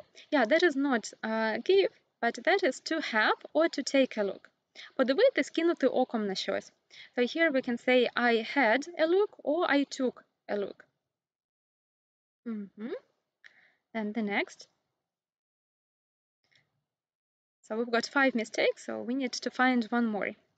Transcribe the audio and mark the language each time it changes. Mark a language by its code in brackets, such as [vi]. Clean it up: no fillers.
[en] Yeah, that is not give, but that is to have or to take a look. [uk] Подивитись, кинути оком на щось. [en] So here we can say I had a look or I took a look. Then the next. So we've got 5 mistakes, so we need to find one more.